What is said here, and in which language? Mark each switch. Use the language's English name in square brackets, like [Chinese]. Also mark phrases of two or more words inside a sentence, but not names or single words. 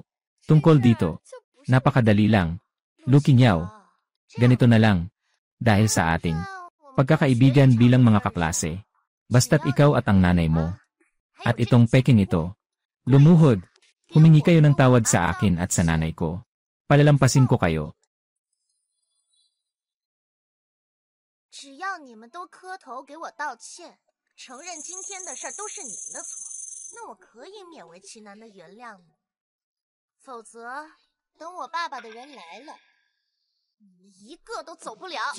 [Filipino] Tungkol dito, napakadali lang. Lu Qingyao, ganito na lang. Dahil sa ating pagkakaibigan bilang mga kaklase. Basta't ikaw at ang nanay mo. At itong peking ito. Lumuhod. Humingi kayo ng tawad sa akin at sa nanay ko. palalampasin ko kayo. [Chinese] 只要你们都磕头给我道歉，承认今天的事儿都是你们的错，那我可以勉为其难的原谅你。否则，等我爸爸的人来了，你们一个都走不了。